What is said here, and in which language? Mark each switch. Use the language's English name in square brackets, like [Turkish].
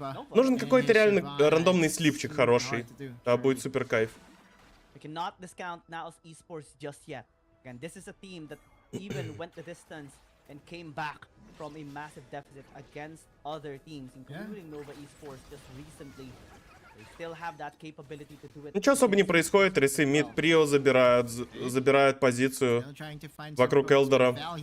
[Russian] Нужен какой-то реально рандомный сливчик хороший. Да, будет супер кайф. [English] We cannot discount NAOS Esports just yet. Again, this is a team that even went the distance and came back from a massive deficit against other teams, including Nova Esports just recently. They still have that capability to do it. [Russian] Ничего особо не происходит. Трейсы мид прио забирают позицию вокруг Элдера.